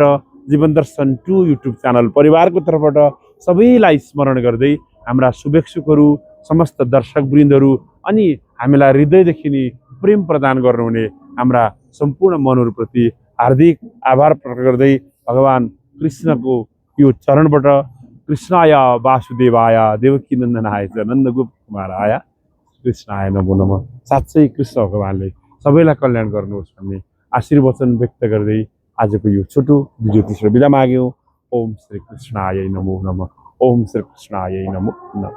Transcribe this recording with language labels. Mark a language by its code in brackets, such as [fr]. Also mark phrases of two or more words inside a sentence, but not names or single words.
[ne] जीवन दर्शन 2 युट्युब च्यानल परिवारको तर्फबाट सबैलाई स्मरण गर्दै हाम्रा शुभेच्छुकहरू, समस्त दर्शकवृन्दहरू अनि हामीलाई हृदयदेखि नै प्रेम प्रदान गर्नुहुने हाम्रा सम्पूर्ण मनहरूप्रति हार्दिक आभार प्रकट गर्दै भगवान कृष्णको यो चरणबाट [sa] कृष्णाय वासुदेवाय देवकीनन्दनाय च नन्दगोप कुमाराय कृष्णाय नमो नमः। [ne] साँच्चै कृष्ण भगवानले सबैलाई कल्याण गर्नुहोस् भन्ने आशीर्वचन व्यक्त गर्दै आजको यो छोटो भिडियो तेस्रो बिदा माग्यौँ। [sa] ओम श्री कृष्णाय नमो नमः। ओम श्री कृष्णाय नमो नमः।